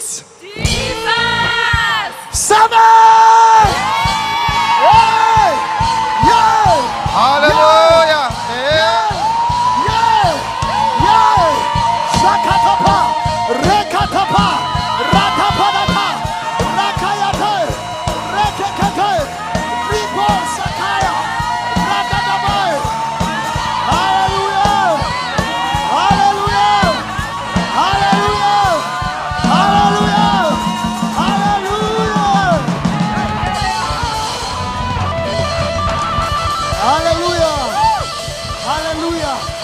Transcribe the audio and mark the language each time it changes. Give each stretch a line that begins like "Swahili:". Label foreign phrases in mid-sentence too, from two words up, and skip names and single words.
English: Jesus! Seven! Hey! Yeah! Hallelujah! Yeah! Yeah! Yeah! Yeah! Shakatapa! Rekatapa! Ratapadapa! Rakayate! Rekekete! Ribo Sakaya. Rakatabae. Hallelujah. Hallelujah. Hallelujah. Hallelujah. Hallelujah. Hallelujah. Hallelujah.